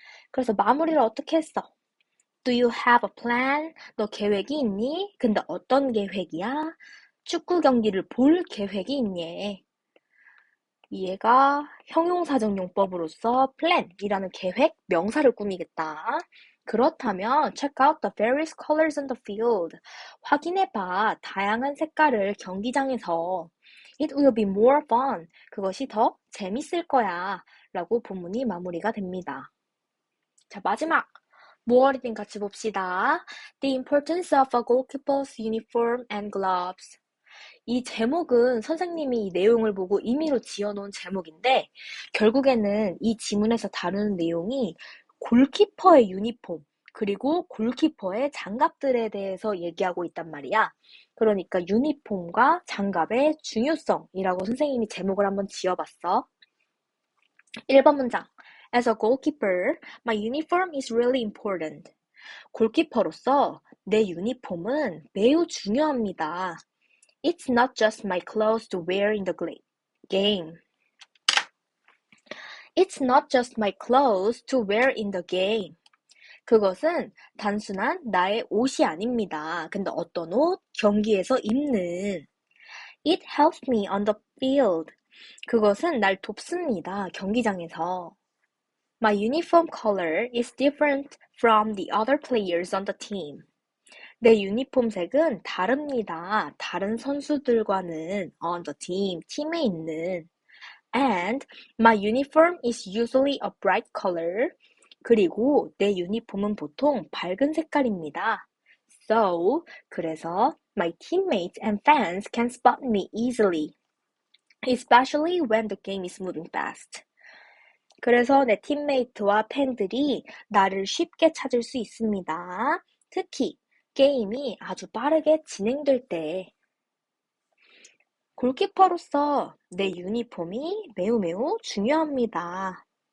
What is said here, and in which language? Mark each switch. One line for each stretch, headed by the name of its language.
Korean: 그래서 마무리를 어떻게 했어?
English: Do you have a plan?
Korean: 너 계획이 있니? 근데 어떤 계획이야? 축구 경기를 볼 계획이 있니? 얘가 형용사적 용법으로서 plan이라는 계획, 명사를 꾸미겠다.
English: 그렇다면 check out the various colors on the field.
Korean: 확인해봐. 다양한 색깔을 경기장에서.
English: It will be more fun.
Korean: 그것이 더 재밌을 거야. 라고 본문이 마무리가 됩니다. 자, 마지막. 무얼이든 같이 봅시다.
English: The importance of a goalkeeper's uniform and gloves.
Korean: 이 제목은 선생님이 이 내용을 보고 임의로 지어놓은 제목인데 결국에는 이 지문에서 다루는 내용이 골키퍼의 유니폼 그리고 골키퍼의 장갑들에 대해서 얘기하고 있단 말이야. 그러니까 유니폼과 장갑의 중요성이라고 선생님이 제목을 한번 지어봤어. 1번 문장.
English: As a goalkeeper, my uniform is really important.
Korean: 골키퍼로서 내 유니폼은 매우 중요합니다.
English: It's not just my clothes to wear in the game. It's not just my clothes to wear in the game.
Korean: 그것은 단순한 나의 옷이 아닙니다. 근데 어떤 옷? 경기에서 입는.
English: It helps me on the field.
Korean: 그것은 날 돕습니다. 경기장에서.
English: My uniform color is different from the other players on the team.
Korean: 내 유니폼 색은 다릅니다. 다른 선수들과는
English: on the team,
Korean: 팀에 있는.
English: And my uniform is usually a bright color.
Korean: 그리고 내 유니폼은 보통 밝은 색깔입니다.
English: So, 그래서 my teammates and fans can spot me easily, especially when the game is moving fast.
Korean: 그래서 내 팀메이트와 팬들이 나를 쉽게 찾을 수 있습니다. 특히 게임이 아주 빠르게 진행될 때. 골키퍼로서 내 유니폼이 매우 중요합니다.